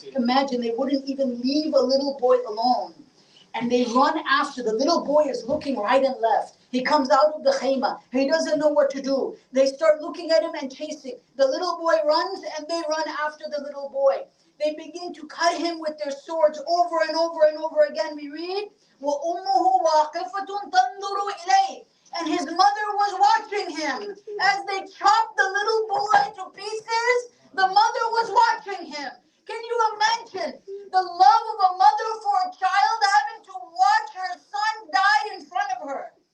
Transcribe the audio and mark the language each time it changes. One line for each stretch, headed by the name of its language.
English: Imagine, they wouldn't even leave a little boy alone. And they run after. The little boy is looking right and left. He comes out of the khayma. He doesn't know what to do. They start looking at him and chasing. The little boy runs and they run after the little boy. They begin to cut him with their swords over and over and over again.
Arabic: We read, وَأُمُّهُ وَاقِفَةٌ تَنْظُرُ إِلَيْهِ.
English: And his mother was watching him. As they chopped the little boy to pieces, the mother was watching him. Can you imagine the love of a mother for a child having to watch her son die in front of her?